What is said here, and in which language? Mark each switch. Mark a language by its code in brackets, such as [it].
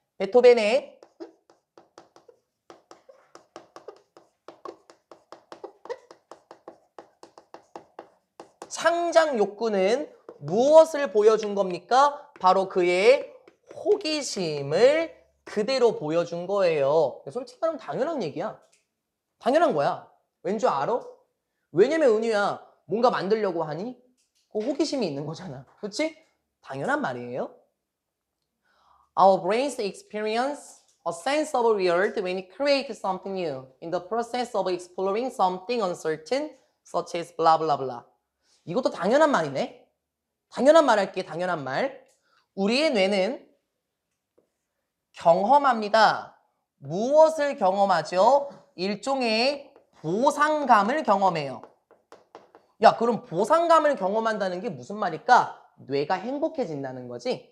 [ko] 베토벤의 창작 욕구는 무엇을 보여준 겁니까? 바로 그의 호기심을 그대로 보여준 거예요. 솔직히 말하면 당연한 얘기야. 당연한 거야. 왠 줄 알아? 왜냐면 은유야, 뭔가 만들려고 하니? 그 호기심이 있는 거잖아. 그렇지? 당연한 말이에요. [en] Our brains experience a sense of weird when we create something new in the process of exploring something uncertain, such as blah blah blah. [ko] 이것도 당연한 말이네. 당연한 말 할게. 당연한 말. 우리의 뇌는 경험합니다. 무엇을 경험하죠? 일종의 보상감을 경험해요. 야, 그럼 보상감을 경험한다는 게 무슨 말일까? 뇌가 행복해진다는 거지.